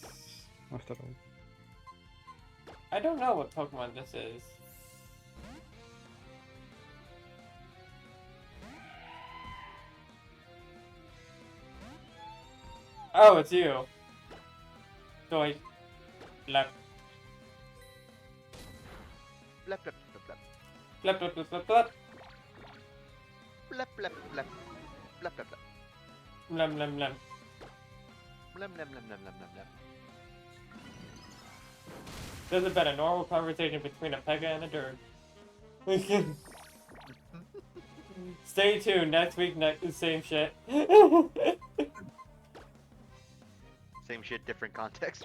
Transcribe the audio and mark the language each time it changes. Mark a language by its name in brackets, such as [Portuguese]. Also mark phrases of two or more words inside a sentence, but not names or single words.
[English] after all. I don't know what Pokemon this is. Oh, it's you. Doi. Lep. blep blep blep blep. Lep, lep, lep, lep, lep. Blep blep blep. Blep blep blep. Lem, lem, lem. Blem blem blem blem blem blem blem. This has been a normal conversation between a Pega and a Derg. Stay tuned. Next week, same shit. Same shit, different context.